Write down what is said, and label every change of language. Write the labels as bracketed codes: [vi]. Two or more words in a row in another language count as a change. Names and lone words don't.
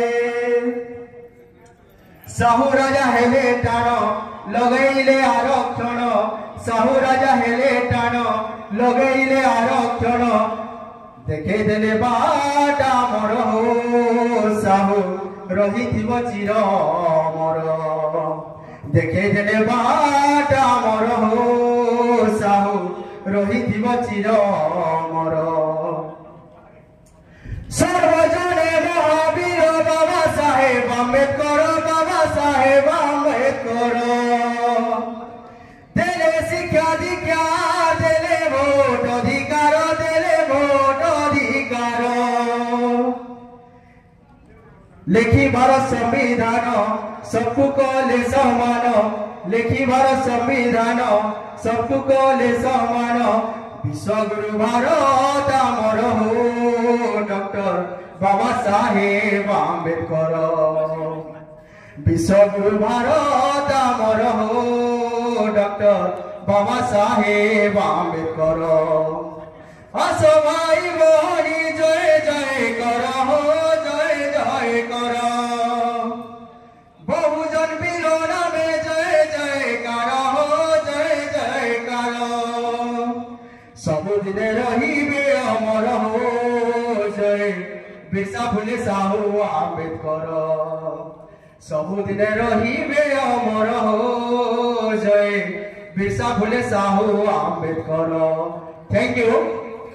[spk] ସାହୁ ରାଜା ହେଲେ ଟାଣ ଲଗେଇଲେ ଆରକ୍ଷଣ ସାହୁ ରାଜା ହେଲେ ଟାଣ ଲଗେଇଲେ ଆରକ୍ଷଣ ଦେଖେ ଦେଲେ ବାଟା ମୋର ହୋ ସାହୁ ରହି ଚିର ମୋର ଦେଖେ ଦେଲେ ବାଟା ମୋର ହୋ ସାହୁ ରହି ଚିର ମୋର ସର୍ବଜନେ ମହାବୀର ବାବା ସାହେବ ଆମ୍ବେଡକର ବାବା ସାହେବ ଆମ୍ବେଡକର ଦେଲେ ଶିକ୍ଷା ଦୀକ୍ଷା ଦେଲେ ଭୋଟ ଅଧିକାର ଲିଖି ଭାରତ ସମ୍ବିଧାନ ସବକୋ କଲେ ସମାନ ଲିଖି ଭାରତ ସମ୍ବିଧାନ ସବକୋ କଲେ ସମାନ ବିଶ୍ୱଗୁରୁ ଭାରତ ଆମର ହୋ ଡକ୍ଟର ବାବା ସାହେବ ଆମ୍ବେଡକର ବିଶ୍ୱଗୁରୁ ଭାରତ ଆମର ହୋ ଡକ୍ଟର ବାବା ସାହେବ ଆମ୍ବେଡକର ଆସୋ ଭାଇ ବହନୀ ଜୟ ଜୟ କର ହୋ ଜୟ ଜୟ କର ବହୁଜନ ବୀରାନା ମେଁ ଜୟ ଜୟକାର ହୋ ଜୟ ଜୟକାର ସବୁଦିନେ ରହିବେ ଅମର ହୋ ଜୟ ବିରସା ଫୁଲେ ସାହୁ ଆମ୍ବେଡକର ସବୁଦିନେ ରହିବେ ଅମର ହୋ ଜୟ ବିରସା ଫୁଲେ ସାହୁ ଆମ୍ବେଡକର [en] thank you.